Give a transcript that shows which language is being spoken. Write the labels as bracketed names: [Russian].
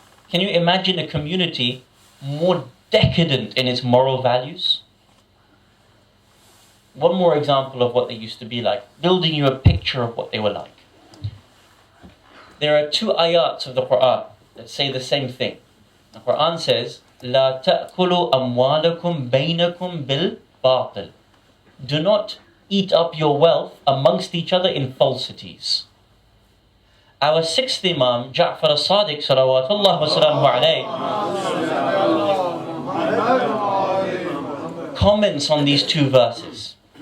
[English] Can you imagine a community more decadent in its moral values? One more example of what they used to be like, building you a picture of what they were like. There are 2 ayats of the Quran that say the same thing. [Arabic] The Quran says, لا تأكلوا أموالكم بينكم بالباطل. [English] Do not eat up your wealth amongst each other in falsities. Our 6th Imam, Jaffer Ladak, salawatullah wa salamu alayhi, comments on these 2 verses.